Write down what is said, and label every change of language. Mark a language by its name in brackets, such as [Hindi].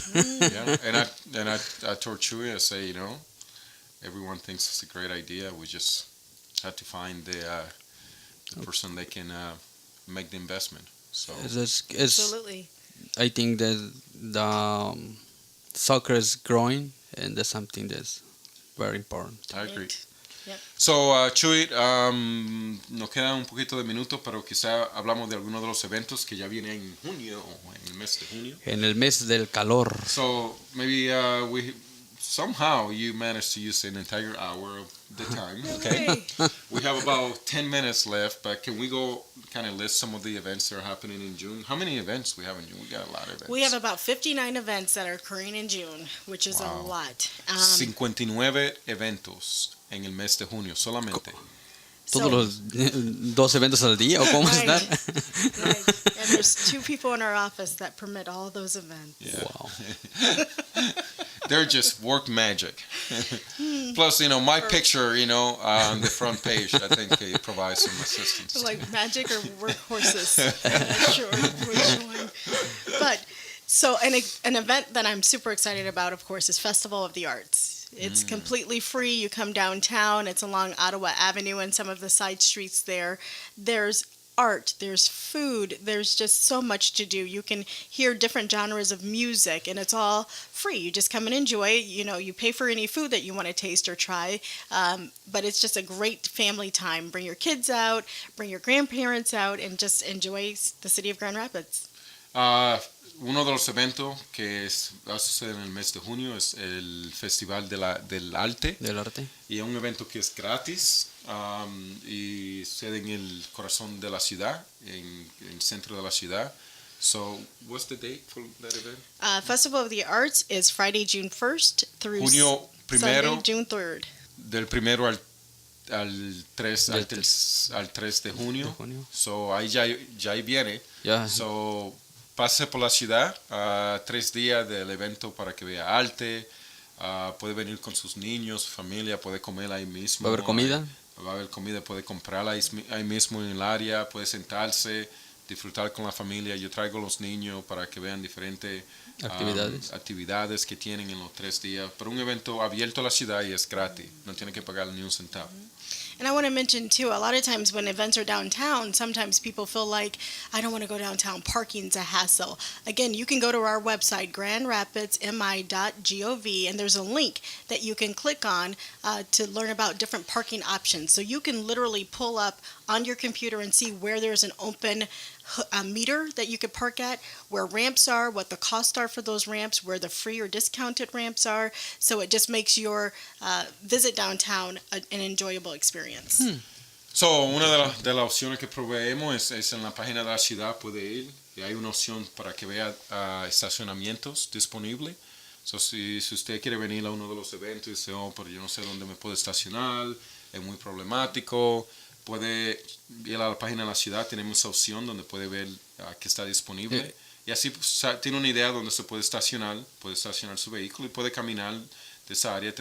[English] Yeah, and I told Chuy, I say, everyone thinks it's a great idea. We just had to find the person that can make the investment. So Absolutely. I think that the soccer is growing, and that's something that's very important. I agree. Right. Yep. [Spanish] So, Chuy, nos quedan un poquito de minutos, pero quizá hablamos de algunos de los eventos que ya vienen en junio, o en el mes de junio. En el mes del calor. [English] So, maybe somehow you managed to use an entire hour of the time. Okay. We have about 10 minutes left, but can we go kind of list some of the events that are happening in June? How many events we have in June? We got a lot of events. We have about 59 events that are occurring in June, which is a lot. [Spanish] 59 eventos en el mes de junio solamente. ¿Todos los 2 eventos al día o cómo [English] Right. [Spanish] estar? [English] Right. And there's 2 people in our office that permit all those events. Yeah. Wow. They're just work magic. Plus, my picture, on the front page, I think it provides some assistance. Like magic or workhorses. I'm not sure which one. But so an event that I'm super excited about, of course, is Festival of the Arts. It's completely free. You come downtown. It's along Ottawa Avenue and some of the side streets there. There's art, there's food, there's just so much to do. You can hear different genres of music, and it's all free. You just come and enjoy. You pay for any food that you want to taste or try, but it's just a great family time. Bring your kids out, bring your grandparents out, and just enjoy the city of Grand Rapids. [Spanish] Uno de los eventos que va a suceder en el mes de junio es el Festival del Arte. Del arte. Y es un evento que es gratis y sucede en el corazón de la ciudad, en el centro de la ciudad. [English] So, what's the date for that event? Festival of the Arts is Friday, June 1st through Junio primero, Sunday, June 3rd. [Spanish] Del primero al 3 de junio. So, ahí ya viene. [English] Yeah. [Spanish] So, pase por la ciudad, 3 días del evento para que vea arte, puede venir con sus niños, su familia, puede comer ahí mismo. ¿Va a haber comida? Va a haber comida, puede comprarla ahí mismo en el área, puede sentarse, disfrutar con la familia. Yo traigo a los niños para que vean diferentes actividades que tienen en los 3 días. Pero un evento abierto a la ciudad y es gratis, no tiene que pagar ni un centavo. [English] And I want to mention, too, a lot of times when events are downtown, sometimes people feel like, I don't want to go downtown. Parking's a hassle. Again, you can go to our website, grandrapidsmi.gov, and there's a link that you can click on to learn about different parking options. So you can literally pull up on your computer and see where there's an open meter that you could park at, where ramps are, what the costs are for those ramps, where the free or discounted ramps are. So it just makes your visit downtown an enjoyable experience. [Spanish] So, una de las opciones que proveemos es en la página de la ciudad, puede ir y hay una opción para que vea estacionamientos disponibles. So, si usted quiere venir a uno de los eventos y dice, pero yo no sé dónde me puedo estacionar, es muy problemático, puede ir a la página de la ciudad, tenemos esa opción donde puede ver que está disponible y así tiene una idea donde se puede estacionar su vehículo y puede caminar de esa área.